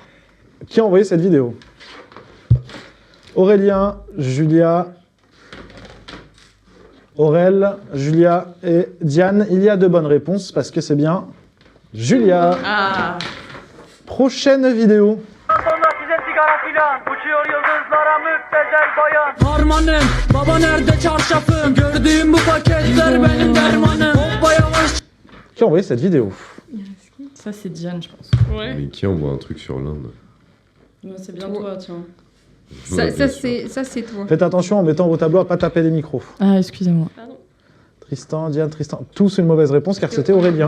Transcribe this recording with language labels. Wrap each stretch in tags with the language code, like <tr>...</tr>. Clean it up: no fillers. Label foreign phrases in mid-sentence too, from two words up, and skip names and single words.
<fr>Qui a envoyé cette vidéo? Aurélien, Julia, Aurel, Julia et Diane. Il y a de bonnes réponses parce que c'est bien Julia. Ah. Prochaine vidéo.</fr> <tr>Harmanım, baba nerede çarşafım? Gördüğüm bu paketler benim dermanım. Hoppa yavaş.</tr> <fr>Qui a envoyé cette vidéo? Ça, c'est Diane, je pense. Ouais. Mais qui envoie un truc sur l'Inde? Ouais, c'est bien toi, tiens. Ouais, bien sûr. Ça, c'est toi. Faites attention en mettant vos tableaux à pas taper les micros. Ah, excusez-moi. Tristan, Diane, Tristan. Tous une mauvaise réponse car c'était Aurélien.</fr>